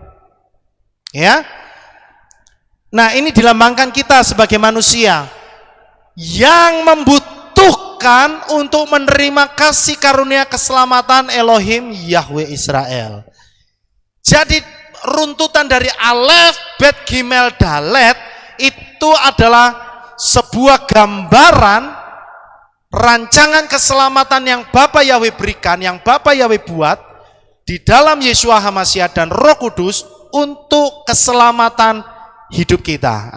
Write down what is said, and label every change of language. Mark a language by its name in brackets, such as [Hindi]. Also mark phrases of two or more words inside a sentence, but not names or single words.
[Indonesian] Ya. Nah, ini dilambangkan kita sebagai manusia yang membutuhkan untuk menerima kasih karunia keselamatan Elohim Yahweh Israel. Jadi runtutan dari alef, bet, gimel, dalet itu adalah sebuah gambaran rancangan keselamatan yang Bapa Yahweh berikan, yang Bapa Yahweh buat di dalam Yeshua HaMashiach dan Roh Kudus untuk keselamatan hidup kita.